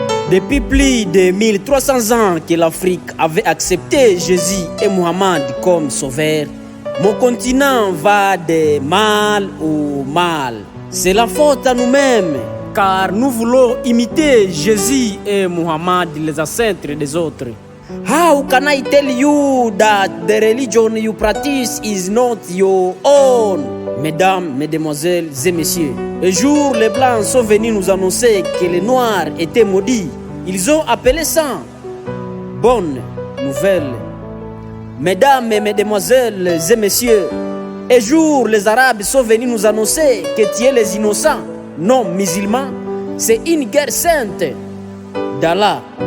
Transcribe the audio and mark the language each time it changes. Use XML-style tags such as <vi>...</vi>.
<fr>Depuis plus de 1300 ans que l'Afrique avait accepté Jésus et Mohammed comme sauveur, mon continent va de mal au mal. C'est la faute à nous-mêmes, car nous voulons imiter Jésus et Mohammed, les ancêtres des autres.</fr> <en>How can I tell you that the religion you practice is not your own?</en> <fr>Mesdames, mesdemoiselles et messieurs, un jour les Blancs sont venus nous annoncer que les Noirs étaient maudits. Ils ont appelé ça bonne nouvelle. Mesdames et mesdemoiselles et messieurs, un jour les Arabes sont venus nous annoncer que tuer les innocents non musulmans, c'est une guerre sainte d'Allah.</fr>